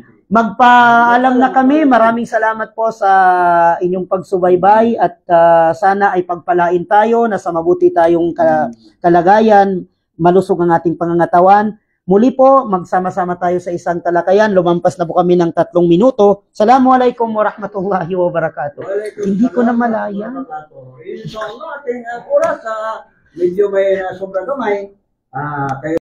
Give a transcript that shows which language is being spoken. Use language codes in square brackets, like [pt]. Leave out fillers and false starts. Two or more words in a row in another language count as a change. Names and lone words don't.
[tl] Magpaalam na kami. Maraming salamat po sa inyong pagsubaybay at sana ay pagpalain tayo na sa mabuti tayong kalagayan, malusog ang ating pangangatawan. Muli po, magsama-sama tayo sa isang talakayan. Lumampas na po kami ng 3 minuto. [ar] السلام عليكم ورحمة الله وبركاته. [tl] Hindi ko na malaya. Inshallah, ating oras, medyo may sobrang gamay. Kayo